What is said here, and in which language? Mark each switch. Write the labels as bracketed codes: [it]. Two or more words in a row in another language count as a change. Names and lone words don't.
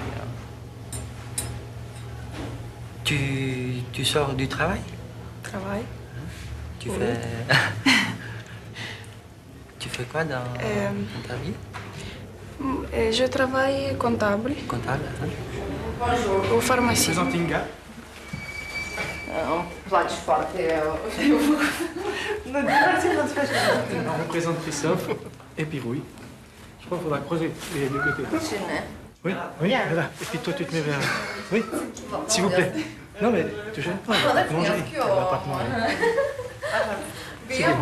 [fr] Tu sors du travail? Travail. Tu Oui. fais... Tu fais quoi dans ta vie? Je travaille comptable Comptable, hein? au pharmacie. Présente Inga. [ro] Îmi place foarte... [fr] On représente Christophe et puis Rouille. Je crois qu'il faudra creuser les deux côtés. Oui, oui, voilà. Et puis toi, tu te mets vers... Oui, s'il vous plaît. Non, mais te gêne pas, elle va te manger. Elle va pas te manger. C'est bon.